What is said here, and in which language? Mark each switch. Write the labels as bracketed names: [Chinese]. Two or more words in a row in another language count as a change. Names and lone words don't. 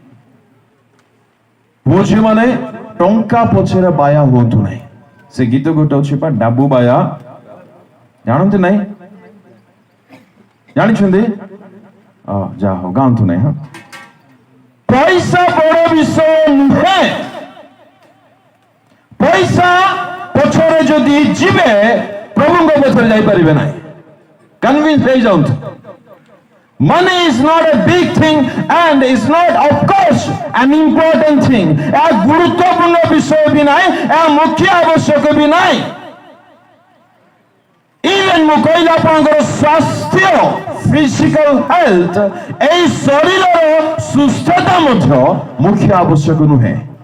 [Odia] ପୁଅ ଝିଅମାନେ ଟଙ୍କା ପଛରେ ବାୟା ହୁଅନ୍ତୁ ନାହିଁ ସେ ଗୀତ ଗୋଟେ ଅଛି ପା ଡାବୁ ବାୟା ଜାଣନ୍ତି ନାହିଁ ଜାଣିଛନ୍ତି ଯାହା ହଉ ଗାଆନ୍ତୁ ନାହିଁ ହଁ ପଇସା ବଡ଼ ବିଷୟ ନୁହେଁ ପଇସା ପଛରେ ଯଦି ଯିବେ ପ୍ରଭୁଙ୍କ ପଛରେ ଯାଇପାରିବେ ନାହିଁ କନଭିନ୍ସ ହେଇଯାଆନ୍ତୁ [English] Money is not a big thing and is not of course an important thing. [Odia] ଏହା ଗୁରୁତ୍ୱପୂର୍ଣ୍ଣ ବିଷୟ ବି ନାହିଁ, ଏହା ମୁଖ୍ୟ ଆବଶ୍ୟକ ବି ନାହିଁ। ଇଭେନ୍ ମୁଁ କହିଲି ଆପଣଙ୍କର ସ୍ୱାସ୍ଥ୍ୟ [English] physical health [Odia] ଏହି ଶରୀରର ସୁସ୍ଥତା ମଧ୍ୟ ମୁଖ୍ୟ ଆବଶ୍ୟକ ନୁହେଁ।